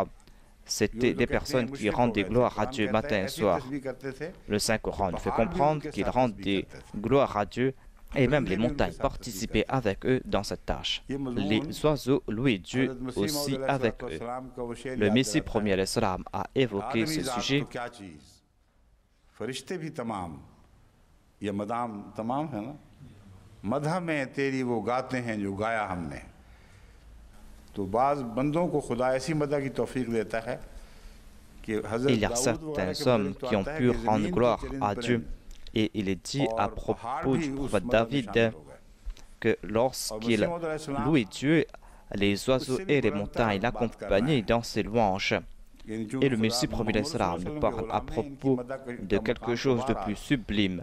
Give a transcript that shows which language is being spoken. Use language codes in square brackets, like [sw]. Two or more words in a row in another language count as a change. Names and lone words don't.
[fr] C'était des personnes qui rendent des gloires à Dieu matin et soir. Le Saint-Coran nous fait comprendre qu'ils rendent des gloires à Dieu et même les montagnes participaient avec eux dans cette tâche. Les oiseaux louaient Dieu aussi avec eux. Le Messie premier l'Islam a évoqué ce sujet. [ur] یہ مدام تمام ہے نا، مدح میں تیری وہ گاتے ہیں جو گایا ہم نے. تو بعض بندوں کو خدا ایسی مدح کی توفیق دیتا ہے کہ [fr] Il y a certains hommes qui ont pu rendre gloire à Dieu. Et il est dit à propos du prophète David que lorsqu'il louait Dieu, les oiseaux et les montagnes l'accompagnaient dans ses louanges. Et le Messie promis l'Islam nous parle à propos de quelque chose de plus sublime.